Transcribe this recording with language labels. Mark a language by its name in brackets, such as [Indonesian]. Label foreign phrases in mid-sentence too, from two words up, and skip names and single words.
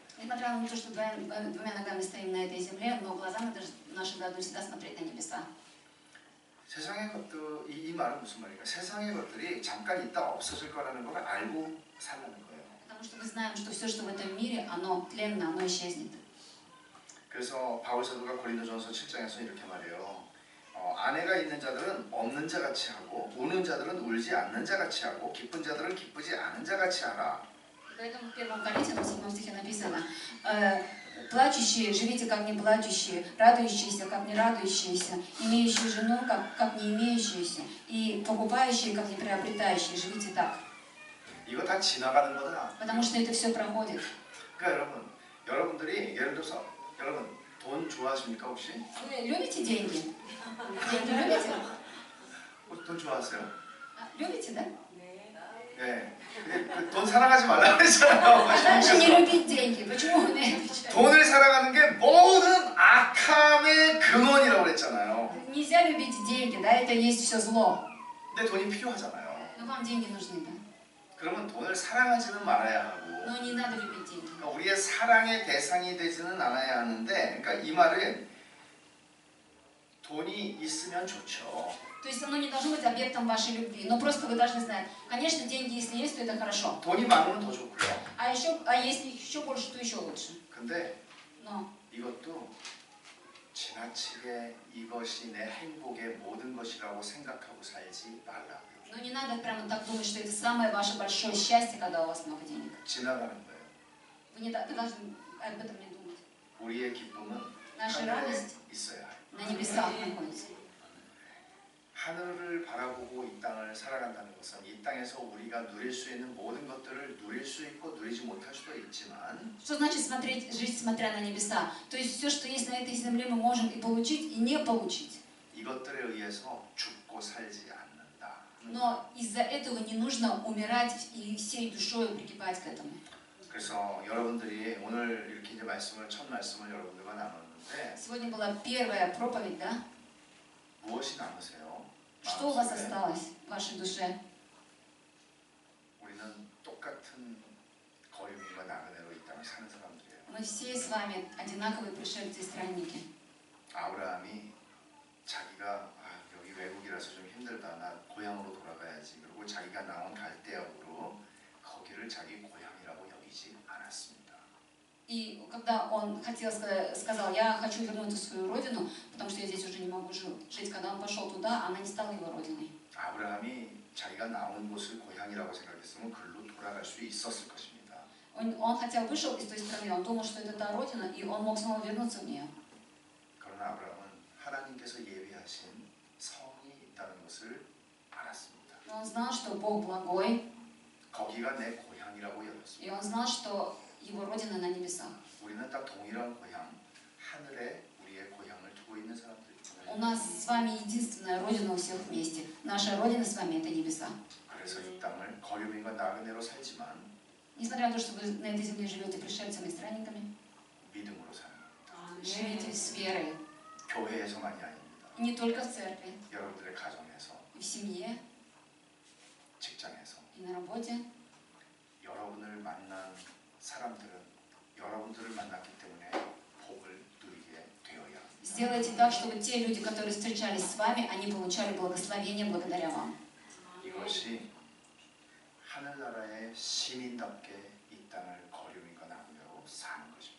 [Russian] Несмотря на то, что двумя ногами стоим на этой земле, но глазами наши должны всегда смотреть на небеса. [Korean] 세상의 것들, 이 말은 무슨 말인가? 세상의 것들이 잠깐 있다 없어질 거라는 걸 알고 살라는 거예요. [Russian] Потому что мы знаем, что все, что в этом мире, оно тленно, оно исчезнет. [Korean] 그래서 바울 사도가 고린도전서 7장에서 이렇게 말해요. 아내가 있는 자들은 없는 자 같이 하고 우는 자들은 울지 않는 자 같이 하고 기쁜 자들은 기쁘지 않은 자 같이 하라. [Russian] Поэтому в 1 Коринфянам 7 стихе написано: плачущие, живите как не плачущие, радующиеся, как не радующиеся, имеющие жену, как не имеющиеся, и покупающие, как не приобретающие, живите так. [Korean] 이거 다 지나가는 거다. [Russian] Потому что это все проходит. [Korean] 그러니까 여러분들이 예를 들어서 여러분 돈 좋아하십니까 혹시? [Russian] Вы любите деньги? Деньги любите? [Korean] 돈 좋아하세요? [Russian] Любите, да? [Korean] 네. 근데 돈 사랑하지 말라고 그랬잖아요. [Russian] Дальше не любить деньги. Почему вы на это отвечаете? [Korean] 돈을 사랑하는 게 모든 악함의 근원이라고 그랬잖아요. [Russian] Нельзя любить деньги, да? Это есть все зло. [Korean] 근데 돈이 필요하잖아요. [Russian] Но вам деньги нужны, да? [Korean] 그러면 돈을 사랑하지는 말아야 하고 [Russian] Но не надо любить деньги. [Korean] 그러니까 우리의 사랑의 대상이 되지는 않아야 하는데 그러니까 이 말은 돈이 있으면 좋죠. [Russian] То есть оно не должно быть объектом вашей любви. Но просто вы должны знать, конечно, деньги, если есть, то это хорошо. [Korean] 돈이 많으면 더 좋고요. [Russian] А если еще больше, то еще лучше. [Korean] 근데 [Russian] Но [Korean] 이것도 지나치게 이것이 내 행복의 모든 것이라고 생각하고 살지 말라고요. [Russian] Но не надо прямо так думать, что это самое ваше большое счастье, когда у вас много денег. [Korean] 지나가는 거예요. [Russian] Вы должны об этом не думать. [Korean] 우리의 기쁨은 [Russian] Наша [Korean] 하늘에 [Russian] радость [Korean] 있어야 해요. [Russian] на небесах находится. [Korean] 하늘을 바라보고 이 땅을 살아간다는 것은 이 땅에서 우리가 누릴 수 있는 모든 것들을 누릴 수 있고 누리지 못할 수도 있지만 [Russian] Что значит жить, смотря на небеса? То есть все, что есть на этой земле, мы можем и получить, и не получить. [Korean] 이것들에 의해서 죽고 살지 않는다. [Russian] Но из-за этого не нужно умирать и всей душой прикипать к этому. [Korean] 그래서 여러분들이 오늘 이렇게 이제 첫 말씀을 여러분들과 나눴는데 [Russian] Сегодня была первая проповедь, да? [Korean] 무엇이 남으세요? [Russian] Что у вас осталось в вашей душе? [Korean] 우리는 똑같은 거류민과 나그네로 이 땅을 사는 사람들이에요. [Russian] Мы все с вами одинаковые пришельцы и странники. [Korean] 아브라함이 자기가 여기 외국이라서 좀 힘들다. 나 고향으로 돌아가야지. 그리고 자기가 나온 갈대아우로 거기를 자기 고향이라고 여기지 않았습니다. [Russian] И когда он сказал, я хочу вернуться в свою родину, потому что я здесь уже не могу жить, когда он пошел туда, она не стала его родиной. [Korean] 아브라함이 자기가 나온 곳을 고향이라고 생각했으면 그로 돌아갈 수 있었을 것입니다. [Russian] Он хотя вышел из той страны, он думал, что это та родина, и он мог снова вернуться в нее. [Korean] 그러나 아브라함은 하나님께서 예비하신 성이 있다는 것을 알았습니다. [Russian] Но он знал, что Бог благой, [Korean] 거기가 내 고향이라고 [Russian] и [Korean] 여겼습니다. [Russian] он знал, что его родина на небесах. [Korean] 우리는 딱 동일한 고향, 하늘에 우리의 고향을 두고 있는 사람들입니다. [Russian] У нас с вами единственная родина у всех вместе. Наша родина с вами это небеса. [Korean] 그래서 이 땅을 거류민과 나그네로 살지만 [Russian] Несмотря на то, что вы на этой земле живете пришельцами и странниками, [Korean] 믿음으로 사는 겁니다. [Russian] живите с верой. [Korean] 교회에서만이 아닙니다. [Russian] Не только в церкви, [Korean] 여러분들의 가정에서, [Russian] и в семье, [Korean] 직장에서, [Russian] и на работе. [Korean] 여러분을 만난 사람들은 여러분들을 만났기 때문에 복을 누리게 되어야 합니다. [Russian] Сделайте так, чтобы те люди, которые встречались с вами, они получали благословение благодаря вам. [Korean] 이것이 하늘나라의 시민답게 이 땅을 거류민과 나누며 사는 것입니다.